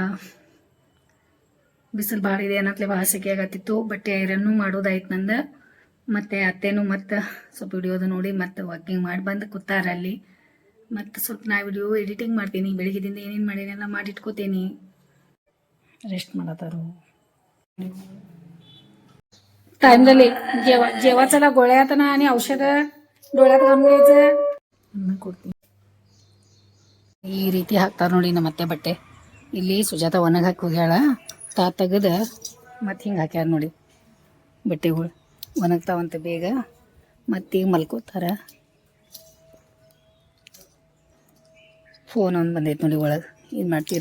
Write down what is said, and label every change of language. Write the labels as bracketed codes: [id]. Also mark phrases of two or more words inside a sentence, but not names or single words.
[kn] ಬಿಸಿಲು ಭಾಳ ಇದೆ ಅನ್ನತ್ಲೆ ಭಾಳ ಸೆಕೆ ಆಗತ್ತಿತ್ತು. ಬಟ್ಟೆ ಐರನ್ನು ಮಾಡೋದಾಯ್ತು ನಂದು. ಮತ್ತು ಅತ್ತೇನು ಮತ್ತು ಸ್ವಲ್ಪ ವಿಡಿಯೋದು ನೋಡಿ ಮತ್ತು ವಾಕಿಂಗ್ ಮಾಡಿ ಬಂದು ಕೂತಾರ ಅಲ್ಲಿ. ಮತ್ತು ಸ್ವಲ್ಪ ನಾ [en] video editing [kn] ಮಾಡ್ತೀನಿ. ಬೆಳಗ್ಗೆದಿಂದ ಏನೇನು ಮಾಡೀನೆಲ್ಲ ಮಾಡಿ ಇಟ್ಕೋತೀನಿ. ರೆಸ್ಟ್ ಮಾಡತ್ತಾರು टाइमದಲ್ಲಿ [mr] जेवायला गोळ्या आता ना आणि औषध डोळ्यात घालून घ्यायचं ಕೊಡ್ತೀನಿ. [kn] ಈ ರೀತಿ ಹಾಕ್ತಾರೆ ನೋಡಿ ನಮ್ಮ ಅತ್ತೆ ಬಟ್ಟೆ. ಇಲ್ಲಿ ಸುಜಾತ ಒಣಗಿ ಹಾಕಿ ಹೋಗ್ಯಾಳ. ತಾ ತೆಗೆದ ಮತ್ತೆ ಹಿಂಗೆ ಹಾಕ್ಯಾರ ನೋಡಿ ಬಟ್ಟೆಗಳು. ಒಣಗ್ತಾವಂತೆ ಬೇಗ. ಮತ್ತೀಗ ಮಲ್ಕೋತಾರ. ಫೋನ್ ಒಂದು ಬಂದೈತೆ ನೋಡಿ ಒಳಗೆ. ಏನು ಮಾಡ್ತೀರಾ?